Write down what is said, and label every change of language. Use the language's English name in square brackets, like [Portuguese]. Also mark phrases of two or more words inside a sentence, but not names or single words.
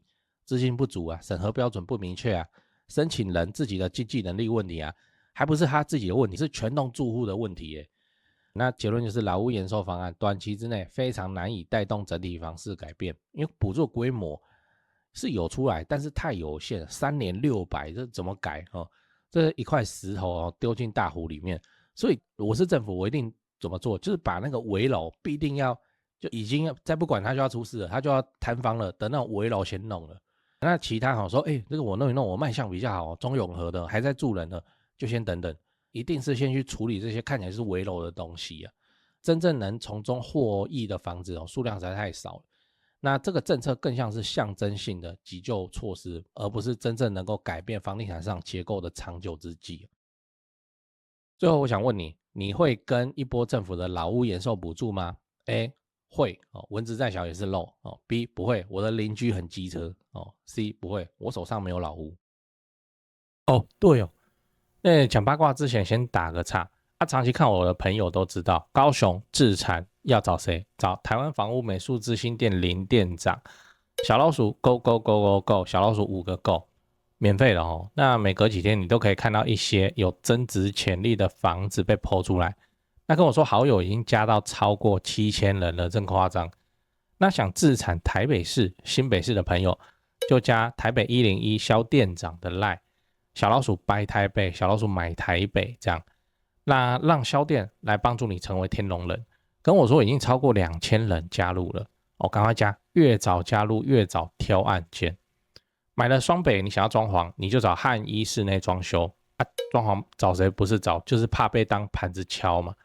[Chinese] 資金不足啊，審核標準不明確啊，申請人自己的經濟能力問題啊，還不是他自己的問題，是全棟住戶的問題耶。那結論就是老屋延壽方案短期之內非常難以帶動整體房市改變，因為補助規模是有出來，但是太有限，3年600，這怎麼改這一塊石頭丟進大湖裡面。所以我是政府，我一定怎麼做？就是把那個危樓必定要就已經再不管他就要出事了，他就要攤方了，等那種危樓先弄了。那其他說這個我弄一弄，我賣相比較好，中永和的還在住人的，就先等等，一定是先去處理這些看起來是危樓的東西啊。真正能從中獲益的房子數量實在太少了。那這個政策更像是象徵性的急救措施，而不是真正能夠改變房地產上結構的長久之計。最後我想問你，你會跟一波政府的老屋延壽補助嗎？ A 會蚊子再小也是肉，B 不會，我的鄰居很機車，C 不會，我手上沒有老屋。對那講八卦之前先打個岔，長期看我的朋友都知道，高雄置產要找誰？找台灣房屋美術之星店林店長，小老鼠 [English] go go go go go， [Chinese] 小老鼠5個 go， 免費的那每隔幾天你都可以看到一些有增值潛力的房子被 po 出來。那跟我說好友已經加到超過7000人了，真誇張。那想置產台北市、新北市的朋友，就加台北101蕭店長的 LINE， 小老鼠 buy 台北，小老鼠買台北這樣。那讓蕭店來幫助你成為天龍人。跟我說已經超過2000人加入了，趕快加，越早加入越早挑案件。買了雙北，你想要裝潢，你就找漢一室內裝修裝潢找誰不是找，就是怕被當盤子敲嘛。